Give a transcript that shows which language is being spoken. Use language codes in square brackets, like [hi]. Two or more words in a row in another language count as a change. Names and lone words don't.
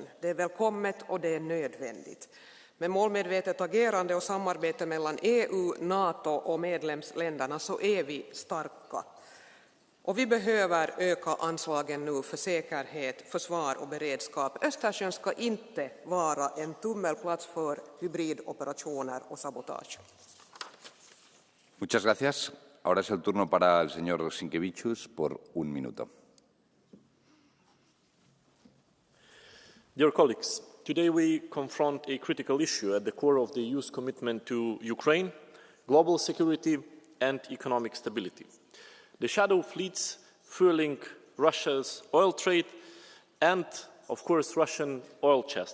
[sv] Det är välkommet och det är nödvändigt. Med målmedvetet agerande och samarbete mellan EU, NATO och medlemsländerna så är vi starka. Och vi behöver öka anslagen nu för säkerhet, försvar och beredskap. Östersjön ska inte vara en tummelplats för hybridoperationer och sabotage. [es] Muchas gracias. Ahora es el turno para el señor Sinkevičius por un minuto. [en] Dear colleagues, today we confront a critical issue at the core of the EU's commitment to Ukraine, global security and economic stability. The shadow fleets fueling Russia's oil trade and, of course, Russian oil chest.